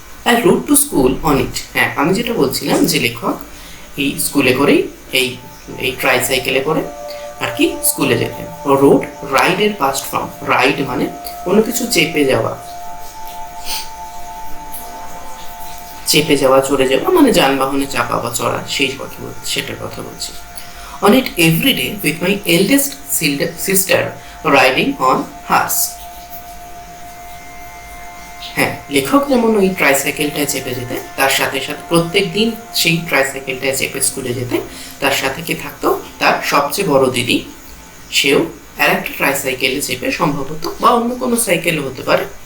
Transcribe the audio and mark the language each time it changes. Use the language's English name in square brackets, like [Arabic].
[English] I rode to school on it. [Bangla] হ্যাঁ, আমি যেটা বলছিলাম যে লেখক এই স্কুলে করেই এই ট্রাইসাইকেলে করে আর কি স্কুলে যেতেন। রোড রাইডের পাস্ট ফর্ম, রাইড মানে কোনো কিছু চেপে যাওয়া, চেপে যাওয়া, চড়ে যাওয়া মানে যানবাহনে চাপা বা চড়া, সেই কথা বলছি, সেটার কথা বলছি। [English] On it every day with my eldest sister riding on horse. [Bangla] হ্যাঁ, লেখক যেমন ওই ট্রাইসাইকেলটায় চেপে যেতেন, তার সাথে সাথে প্রত্যেক দিন সেই ট্রাইসাইকেলটায় চেপে স্কুলে যেতেন। তার সাথে কি থাকতো, তার সবচেয়ে বড় দিদি, সেও আর একটা ট্রাইসাইকেলে চেপে, সম্ভবত বা অন্য কোনো সাইকেলও হতে পারে।